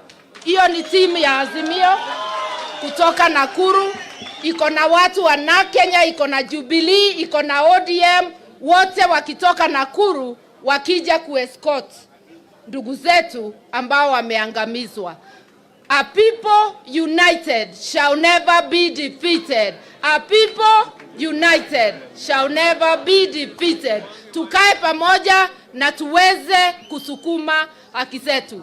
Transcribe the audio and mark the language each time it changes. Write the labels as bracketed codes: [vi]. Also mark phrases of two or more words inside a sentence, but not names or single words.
[sw] Hiyo ni timu ya Azimio kutoka Nakuru. Iko na watu wa Kenya, iko na Jubilee, iko na ODM, wote wakitoka Nakuru wakija kuescort ndugu zetu ambao wameangamizwa. [en] A people united shall never be defeated. A people united shall never be defeated. [sw] Tukae pamoja na tuweze kusukuma haki zetu.